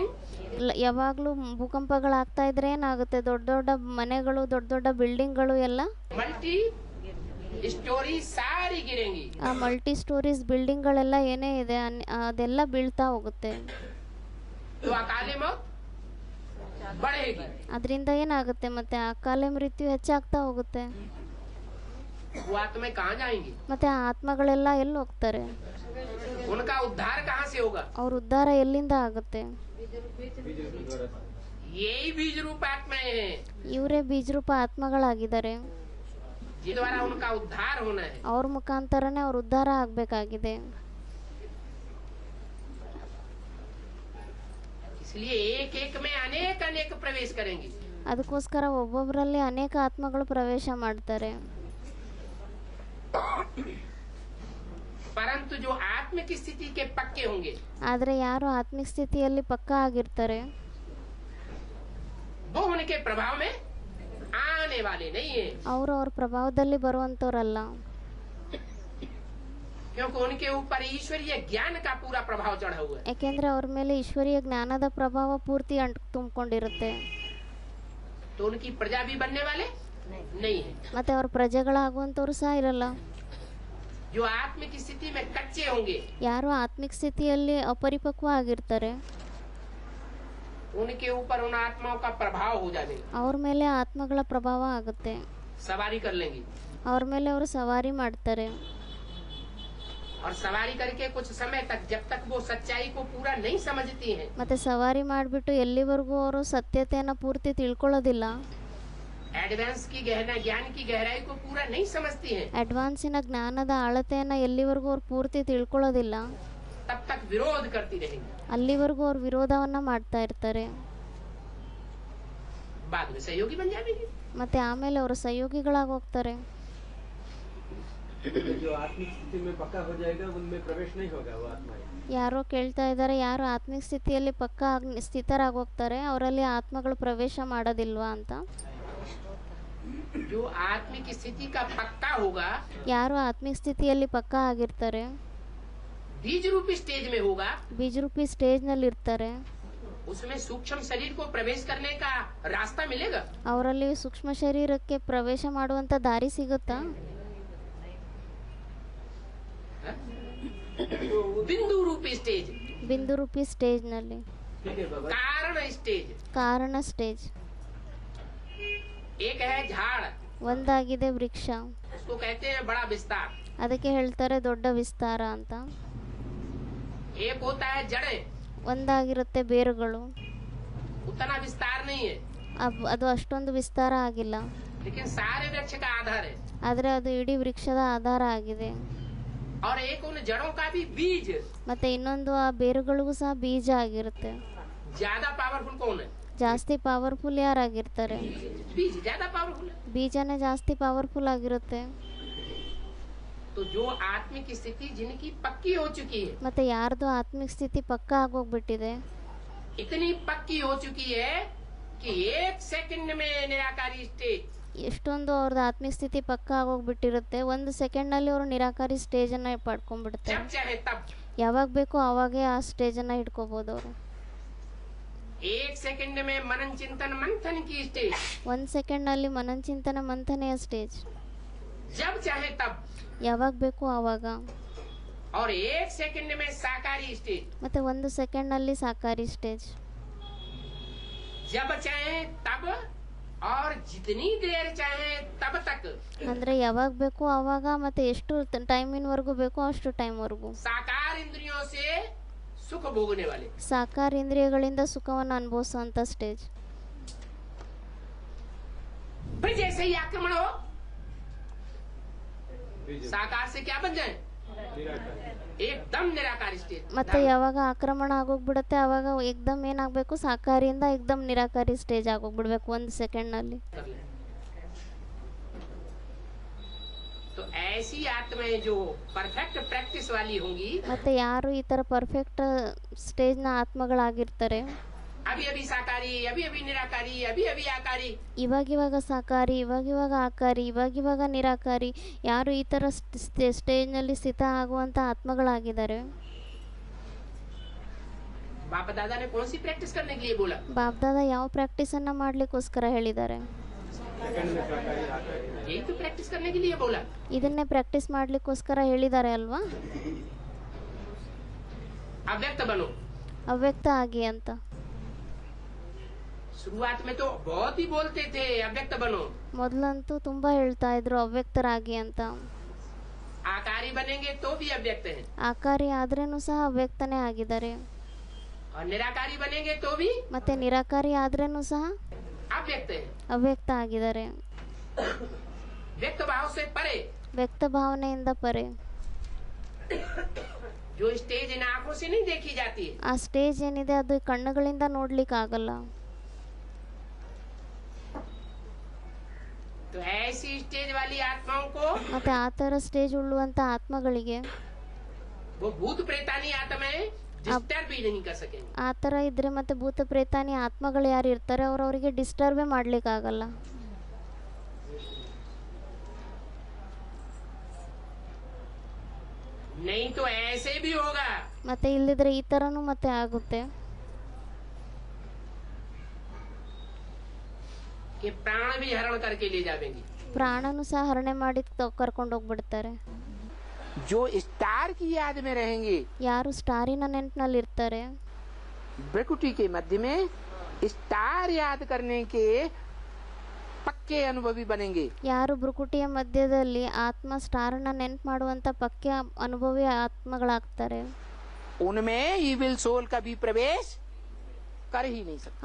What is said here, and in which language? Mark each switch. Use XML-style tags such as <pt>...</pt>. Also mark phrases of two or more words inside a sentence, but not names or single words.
<kn>ಯಾವಾಗ್ಲೂ ಭೂಕಂಪಗಳಾಗ್ತಾ ಇದ್ರೆ ಏನಾಗುತ್ತೆ? ದೊಡ್ಡ ದೊಡ್ಡ ಮನೆಗಳು, ದೊಡ್ಡ ದೊಡ್ಡ ಬಿಲ್ಡಿಂಗ್ಗಳು ಎಲ್ಲ</kn> <en>multi story</en> <hi>सारी गिरेंगी।</hi> <kn>ಆ</kn> <en>multi stories</en> <kn>ಬಿಲ್ಡಿಂಗ್ಗಳೆಲ್ಲ ಏನೇ ಇದೆ ಅದೆಲ್ಲ ಬೀಳ್ತಾ ಹೋಗುತ್ತೆ.</kn> <hi>तो अकाले मौत बढ़ेगी।</hi> <kn>ಅದರಿಂದ ಏನಾಗುತ್ತೆ? ಮತ್ತೆ ಅಕಾಲೆ ಮೃತ್ಯು ಹೆಚ್ಚಾಗ್ತಾ ಹೋಗುತ್ತೆ.</kn> <hi>वो आत्माएं कहाँ जाएंगी?</hi> <kn>ಮತ್ತೆ ಆ ಆತ್ಮಗಳೆಲ್ಲ ಎಲ್ಲಿ ಹೋಗ್ತಾರೆ?</kn> <hi>उनका उद्धार कहाँ से होगा?</hi> <kn>ಅವ್ರ ಉದ್ಧಾರ ಎಲ್ಲಿಂದ ಆಗುತ್ತೆ?</kn> <hi>यही बीज रूप आत्माएं हैं</hi> <kn>ಇವರೇ ಬೀಜರೂಪ ಆತ್ಮಗಳಾಗಿದ್ದಾರೆ.</kn> <hi>जिस द्वारा उनका उद्धार होना है।</hi> <kn>ಅವ್ರ ಮುಖಾಂತರನೇ ಅವ್ರ ಉದ್ಧಾರ ಆಗ್ಬೇಕಾಗಿದೆ.</kn> <hi>इसलिए एक एक में अनेक अनेक प्रवेश करेंगी।</hi> <kn>ಅದಕ್ಕೋಸ್ಕರ ಒಬ್ಬೊಬ್ಬರಲ್ಲಿ ಅನೇಕ ಆತ್ಮಗಳು ಪ್ರವೇಶ ಮಾಡ್ತಾರೆ.</kn> <hi>परंतु जो आत्मिक स्थिति के पक्के होंगे,</hi> <kn>ಆದರೆ ಯಾರು ಆತ್ಮಿಕ ಸ್ಥಿತಿಯಲ್ಲಿ ಪಕ್ಕಾ ಆಗಿರ್ತಾರೆ</kn> <hi>वो उनके प्रभाव में आने वाले नहीं है।</hi> <kn>ಅವರು ಅವ್ರ ಪ್ರಭಾವದಲ್ಲಿ ಬರುವಂತವ್ರಲ್ಲ.</kn> <hi>क्योंकि उनके ऊपर ईश्वरीय ज्ञान का पूरा प्रभाव चढ़ा हुआ है।</hi> <kn>ಯಾಕೆಂದ್ರೆ ಅವ್ರ ಮೇಲೆ ಈಶ್ವರೀಯ ಜ್ಞಾನದ ಪ್ರಭಾವ ಪೂರ್ತಿ ತುಂಬಿಕೊಂಡಿರುತ್ತೆ.</kn> <hi>तो उनकी प्रजा भी बनने वाले नहीं है।</hi> <kn>ಮತ್ತೆ ಅವ್ರ ಪ್ರಜೆಗಳಾಗುವಂತವ್ರು ಸಹ ಇರಲ್ಲ.</kn> <hi>जो आत्मिक स्थिति में कच्चे होंगे,</hi> <kn>ಯಾರು ಆತ್ಮಿಕ ಸ್ಥಿತಿಯಲ್ಲಿ ಅಪರಿಪಕ್ವ ಆಗಿರ್ತಾರೆ</kn> <hi>उनके ऊपर उन आत्माओं का प्रभाव हो जाएगा।</hi> <kn>ಅವ್ರ ಮೇಲೆ ಆತ್ಮಗಳ ಪ್ರಭಾವ ಆಗುತ್ತೆ.</kn> <hi>सवारी कर लेंगी</hi> <kn>ಅವ್ರ ಮೇಲೆ ಅವರು ಸವಾರಿ ಮಾಡ್ತಾರೆ.</kn> <hi>और सवारी करके कुछ समय तक, जब तक वो सच्चाई को पूरा नहीं समझती हैं,</hi> <kn>ಮತ್ತೆ ಸವಾರಿ ಮಾಡಿಬಿಟ್ಟು ಎಲ್ಲಿವರೆಗೂ ಅವರು ಸತ್ಯತೆಯನ್ನು ಪೂರ್ತಿ ತಿಳ್ಕೊಳ್ಳೋದಿಲ್ಲ,</kn> <hi>एडवांस की ज्ञान की गहराई को पूरा नहीं समझती हैं,</hi> <kn>ಅಡ್ವಾನ್ಸಿನ ಜ್ಞಾನದ ಆಳತೆಯನ್ನು ಎಲ್ಲಿವರೆಗೂ ಅವ್ರು ಪೂರ್ತಿ ತಿಳ್ಕೊಳ್ಳೋದಿಲ್ಲ,</kn> <hi>तब तक विरोध करती रहेंगी।</hi> <kn>ಅಲ್ಲಿವರೆಗೂ ಅವ್ರು ವಿರೋಧವನ್ನ ಮಾಡ್ತಾ ಇರ್ತಾರೆ.</kn> <hi>बाद में सहयोगी बन जाएगी।</hi> <kn>ಮತ್ತೆ ಆಮೇಲೆ ಅವರು ಸಹಯೋಗಿಗಳಾಗಿ ಹೋಗ್ತಾರೆ.</kn> <hi>जो आत्मिक स्थिति में पक्का हो जाएगा उनमें प्रवेश नहीं होगा वो आत्माएं।</hi> <kn>ಯಾರೋ ಕೇಳ್ತಾ ಇದ್ದಾರೆ, ಯಾರು ಆತ್ಮಿಕ ಸ್ಥಿತಿಯಲ್ಲಿ ಪಕ್ಕಾ ಸ್ಥಿತರಾಗಿ ಹೋಗ್ತಾರೆ ಅವರಲ್ಲಿ ಆತ್ಮಗಳು ಪ್ರವೇಶ ಮಾಡೋದಿಲ್ವಾ ಅಂತ.</kn> <hi>जो आत्मिक स्थिति का पक्का होगा,</hi> <kn>ಯಾರು ಆತ್ಮಿಕ ಸ್ಥಿತಿಯಲ್ಲಿ ಪಕ್ಕಾ ಆಗಿರ್ತಾರೆ,</kn> <hi>बीज रूपी स्टेज में होगा,</hi> <kn>ಬೀಜರೂಪಿ ಸ್ಟೇಜ್ ನಲ್ಲಿ ಇರ್ತಾರೆ,</kn> <hi>उसमें सूक्ष्म शरीर को प्रवेश करने का रास्ता मिलेगा।</hi> <kn>ಅವರಲ್ಲಿ ಸೂಕ್ಷ್ಮ ಶರೀರಕ್ಕೆ ಪ್ರವೇಶ ಮಾಡುವಂತ ದಾರಿ ಸಿಗುತ್ತಾ?</kn> <hi>बिंदु रूपी स्टेज,</hi> <kn>ಬಿಂದು ರೂಪಿ ಸ್ಟೇಜ್ ನಲ್ಲಿ,</kn> <hi>ठीक है बाबा। कारण स्टेज,</hi> <kn>ಕಾರಣ ಸ್ಟೇಜ್.</kn> <hi>एक है झाड़,</hi> <kn>ಒಂದಾಗಿದೆ ವೃಕ್ಷ,</kn> <hi>उसको कहते हैं बड़ा विस्तार।</hi> <kn>ಅದಕ್ಕೆ ಹೇಳ್ತಾರೆ ದೊಡ್ಡ ವಿಸ್ತಾರ ಅಂತ.</kn> <hi>एक होता है जड़े,</hi> <kn>ಒಂದಾಗಿರುತ್ತೆ ಬೇರುಗಳು,</kn> <hi>उतना विस्तार नहीं है,</hi> <kn>ಅದು ಅಷ್ಟೊಂದು ವಿಸ್ತಾರ ಆಗಿಲ್ಲ,</kn> <hi>लेकिन सारे वृक्ष का आधार है।</hi> <kn>ಆದ್ರೆ ಅದು ಇಡೀ ವೃಕ್ಷದ ಆಧಾರ ಆಗಿದೆ.</kn> <hi>और एक उन जड़ों का भी बीज।</hi> <kn>ಮತ್ತೆ ಇನ್ನೊಂದು ಆ ಬೇರುಗಳಿಗೂ ಸಹ ಬೀಜ ಆಗಿರುತ್ತೆ.</kn> <hi>ज्यादा पावरफुल कौन है?</hi> <kn>ಜಾಸ್ತಿ ಪವರ್ಫುಲ್ ಯಾರಾಗಿರ್ತಾರೆ?</kn> <hi>बीज ज्यादा पावरफुल है।</hi> <kn>ಬೀಜನೇ ಜಾಸ್ತಿ ಪವರ್ಫುಲ್ ಆಗಿರುತ್ತೆ.</kn> <hi>तो जो आत्मिक स्थिति जिनकी पक्की हो चुकी है,</hi> <kn>ಮತ್ತೆ ಯಾರ್ದು ಆತ್ಮಿಕ ಸ್ಥಿತಿ ಪಕ್ಕಾ ಆಗೋಗ್ಬಿಟ್ಟಿದೆ,</kn> <hi>इतनी पक्की हो चुकी है कि एक सेकंड में निराकारी स्टेज</hi> <kn>ಎಷ್ಟೊಂದು ಅವ್ರದ್ದು ಆತ್ಮಿಕ ಸ್ಥಿತಿ ಪಕ್ಕ ಆಗೋಗ್ಬಿಟ್ಟಿರುತ್ತೆ, ಒಂದು ಸೆಕೆಂಡ್ನಲ್ಲಿ ಅವರು ನಿರಾಕಾರಿ ಸ್ಟೇಜನ್ನು ಪಡ್ಕೊಂಡ್ಬಿಡ್ತಾರೆ.</kn> <hi>जब चाहे तब</hi> <kn>ಯಾವಾಗ ಬೇಕೋ ಆವಾಗೇ ಆ ಸ್ಟೇಜನ್ನು ಹಿಡ್ಕೋಬೋದು ಅವರು.</kn> <hi>1 सेकंड में मनन चिंतन मंथन की स्टेज,</hi> <kn>ಒಂದು ಸೆಕೆಂಡ್ನಲ್ಲಿ ಮನನ ಚಿಂತನ ಮಂಥನೆಯ ಸ್ಟೇಜ್.</kn> <hi>जब चाहे तब,</hi> <kn>ಯಾವಾಗ ಬೇಕೋ ಆವಾಗ.</kn> <hi>और 1 सेकंड में साकारी स्टेज,</hi> <kn>ಮತ್ತು ಒಂದು ಸೆಕೆಂಡ್ನಲ್ಲಿ ಸಾಕಾರಿ ಸ್ಟೇಜ್.</kn> <hi>जब चाहे तब और जितनी देर चाहे तब तक</hi> <kn>ಅಂದರೆ ಯಾವಾಗ ಬೇಕೋ ಆವಾಗ ಮತ್ತು ಎಷ್ಟು ಟೈಮಿನವರೆಗೂ ಬೇಕೋ ಅಷ್ಟು ಟೈಮ್ವರೆಗೂ</kn> <hi>साकार इंद्रियों से सुख भोगने वाले.</hi> <kn>ಸಾಕಾರ ಇಂದ್ರಿಯಗಳಿಂದ ಸುಖವನ್ನು ಅನುಭವಿಸುವಂಥ ಸ್ಟೇಜ್.</kn> <hi>फिर जैसे ही आक्रमण हो, साकार से क्या बन जाए, एकदम निराकार स्टेज.</hi> <kn>ಮತ್ತೆ ಯಾವಾಗ ಆಕ್ರಮಣ ಆಗೋಗ್ಬಿಡುತ್ತೆ ಆವಾಗ ಏಕ್ದಮ್ ಏನಾಗಬೇಕು, ಸಾಕಾರಿಯಿಂದ ಏಕ್ದಮ್ ನಿರಾಕಾರಿ ಸ್ಟೇಜ್ ಆಗೋಗ್ಬಿಡ್ಬೇಕು ಒಂದು ಸೆಕೆಂಡ್ನಲ್ಲಿ.</kn> <hi>तो ऐसी आत्माएं जो</hi> <en>perfect practice</en> <hi>वाली होंगी,</hi> <kn>ಮತ್ತೆ ಯಾರು ಈ ಥರ</kn> <en>perfect stage</en> <kn>ಆತ್ಮಗಳಾಗಿರ್ತಾರೆ,</kn> <hi>अभी अभी साकारी, अभी अभी निराकारी, अभी अभी आकारी,</hi> <kn>ಇವಾಗಿವಾಗ ಸಾಕಾರಿ, ಇವಾಗಿವಾಗ ಆಕಾರಿ, ಇವಾಗಿವಾಗ ನಿರಾಕಾರಿ, ಯಾರು ಈ ಥರ ಸ್ಟೇಜ್ನಲ್ಲಿ ಸ್ಥಿತ ಆಗುವಂಥ ಆತ್ಮಗಳಾಗಿದ್ದಾರೆ.</kn> <hi>बाप दादा ने कौन सी प्रैक्टिस करने के लिए बोला?</hi> <kn>ಬಾಬ್ದಾದ ಯಾವ ಪ್ರಾಕ್ಟೀಸನ್ನು ಮಾಡಲಿಕ್ಕೋಸ್ಕರ ಹೇಳಿದ್ದಾರೆ?</kn> <hi>यही तो प्रैक्टिस करने के लिए बोला.</hi> <kn>ಇದನ್ನೇ ಪ್ರಾಕ್ಟೀಸ್ ಮಾಡಲಿಕ್ಕೋಸ್ಕರ ಹೇಳಿದ್ದಾರೆ ಅಲ್ವಾ?</kn> <hi>अव्यक्त बनो.</hi> <kn>ಅವ್ಯಕ್ತ ಆಗಿ ಅಂತ.</kn> <hi>शुरुआत में तो बहुत ही बोलते थे अव्यक्त बनो,</hi> <kn>ಮೊದಲಂತೂ ತುಂಬ ಹೇಳ್ತಾ ಇದ್ರು ಅವ್ಯಕ್ತರಾಗಿ ಅಂತ.</kn> <hi>आकारी बनेंगे तो भी अव्यक्त है,</hi> <kn>ಆಕಾರಿ ಆದ್ರೇನು ಸಹ ಅವ್ಯಕ್ತನೇ ಆಗಿದ್ದಾರೆ,</kn> <hi>और निराकारी बनेंगे तो भी</hi> <kn>ಮತ್ತೆ ನಿರಾಕಾರಿ ಆದ್ರೇನು ಸಹ</kn> <hi>अव्यक्त है.</hi> <kn>ಅವ್ಯಕ್ತ ಆಗಿದ್ದಾರೆ.</kn> <hi>व्यक्त भाव से परे</hi> <kn>ವ್ಯಕ್ತ ಭಾವನೆಯಿಂದ ಪರೆ.</kn> <hi>जो स्टेज इन आंखों से नहीं देखी जाती है,</hi> <kn>ಆ ಸ್ಟೇಜ್ ಏನಿದೆ ಅದು ಕಣ್ಣುಗಳಿಂದ ನೋಡ್ಲಿಕ್ಕೆ ಆಗಲ್ಲ.</kn> <hi>तो ऐसी स्टेज वाली आत्माओं को</hi> <kn>ಮತ್ತೆ ಆ ಥರ ಸ್ಟೇಜ್ ಉಳ್ಳುವಂಥ ಆತ್ಮಗಳಿಗೆ</kn> <hi>वो भूत प्रेतानी आत्माएं डिस्टर्ब भी नहीं कर सकेंगे.</hi> <kn>ಆ ಥರ ಇದ್ರೆ ಮತ್ತೆ ಭೂತ ಪ್ರೇತಾನಿ ಆತ್ಮಗಳು ಯಾರು ಇರ್ತಾರೆ ಅವರಿಗೆ ಡಿಸ್ಟರ್ಬೇ ಮಾಡ್ಲಿಕ್ಕೆ ಆಗಲ್ಲ.</kn> <hi>नहीं तो ऐसे भी होगा</hi> <kn>ಮತ್ತೆ ಇಲ್ಲದಿದ್ರೆ ಈ ಥರನೂ ಮತ್ತೆ ಆಗುತ್ತೆ,</kn> <hi>कि प्राण भी हरण करके ले जाएंगे.</hi> <kn>ಪ್ರಾಣನೂ ಸಹ ಹರಣೆ ಮಾಡಿ ಕರ್ಕೊಂಡು ಹೋಗ್ಬಿಡ್ತಾರೆ.</kn> <hi>जो स्टार की याद में रहेंगे,</hi> <kn>ಯಾರು ಸ್ಟಾರಿನ ನೆನಪಿನಲ್ಲಿ ಇರ್ತಾರೆ,</kn> <hi>ब्रकुटी के मध्य में स्टार याद करने के पक्के अनुभवी बनेंगे.</hi> <kn>ಯಾರು ಭ್ರುಕುಟಿಯ ಮಧ್ಯದಲ್ಲಿ ಆತ್ಮ ಸ್ಟಾರನ್ನ ನೆನಪು ಮಾಡುವಂಥ ಪಕ್ಯ ಅನುಭವಿ ಆತ್ಮಗಳಾಗ್ತಾರೆ,</kn> <hi>उनमें</hi> <en>evil soul</en> <hi>कभी प्रवेश कर ही नहीं सकते.</hi>